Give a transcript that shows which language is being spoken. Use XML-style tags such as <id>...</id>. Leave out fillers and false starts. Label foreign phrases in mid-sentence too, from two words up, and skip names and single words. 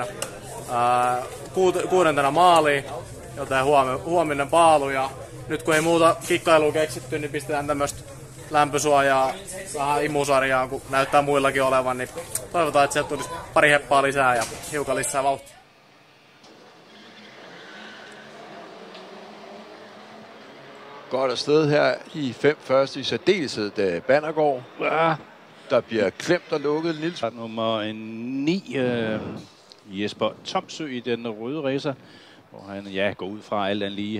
<fi>6. maaliin, joten huominen paalu. Ja nyt kun ei muuta kikkailua keksitty, niin pistetään tämmöstä lämpösuojaa vähän imusarjaan, kun näyttää muillakin olevan. Niin toivotaan, että sieltä tulisi pari heppaa lisää ja hiukan lisää vauhtia.</fi> <da>Godt afsted her i 5 første i særdeleshed Bannergaard. Ja. Der bliver klemt og lukket en lille... Nummer 9, Jesper Tomsø i den røde racer, hvor han går ud fra alt andet lige.</da>